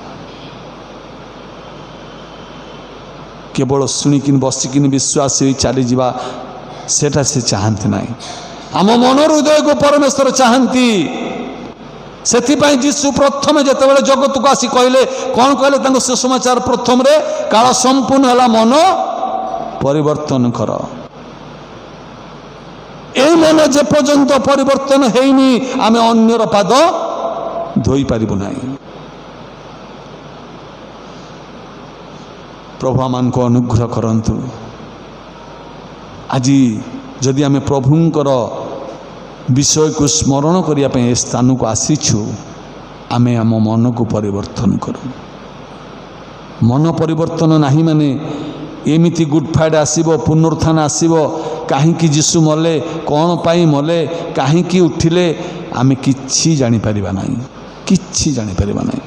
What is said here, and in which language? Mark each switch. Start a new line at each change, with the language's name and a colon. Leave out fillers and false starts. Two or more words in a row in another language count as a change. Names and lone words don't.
Odia: କେବଳ ଶୁଣିକିନି ବସିକିନି ବିଶ୍ୱାସ ହୋଇ ଚାଲିଯିବା, ସେଟା ସେ ଚାହାନ୍ତି ନାହିଁ। ଆମ ମନର ହୃଦୟକୁ ପରମେଶ୍ୱର ଚାହାନ୍ତି। ସେଥିପାଇଁ ଯୀଶୁ ପ୍ରଥମେ ଯେତେବେଳେ ଜଗତକୁ ଆସି କହିଲେ, କ'ଣ କହିଲେ ତାଙ୍କ ସୁସମାଚାର ପ୍ରଥମରେ? କାଳ ସମ୍ପୂର୍ଣ୍ଣ ହେଲା, ମନ ପରିବର୍ତ୍ତନ କର। ଏଇ ମନ ଯେ ପର୍ଯ୍ୟନ୍ତ ପରିବର୍ତ୍ତନ ହୋଇନି, ଆମି ଅନ୍ୟର ପାଦ ଧୋଇ ପାରିବ ନାଇଁ। ପ୍ରଭୁ ଆମାକେ ଅନୁଗ୍ରହ କରନ୍ତୁ। ଆଜି ଯଦି ଆମି ପ୍ରଭୁଙ୍କର বিষয়କୁ ସ୍ମରଣ କରିବା ପାଇଁ ଏ ସ୍ଥାନକୁ ଆସିଛୁ, ଆମେ ଆମ ମନକୁ ପରିବର୍ତ୍ତନ କରୁ। ମନ ପରିବର୍ତ୍ତନ ନାହିଁ ମାନେ ଏମିତି ଗୁଡ୍ ଫ୍ରାଇଡେ ଆସିବ, ପୁନରୁତ୍ଥାନ ଆସିବ, କାହିଁକି ଯୀଶୁ ମଲେ, କ'ଣ ପାଇଁ ମଲେ, କାହିଁକି ଉଠିଲେ, ଆମେ କିଛି ଜାଣିପାରିବା ନାହିଁ, କିଛି ଜାଣିପାରିବା ନାହିଁ।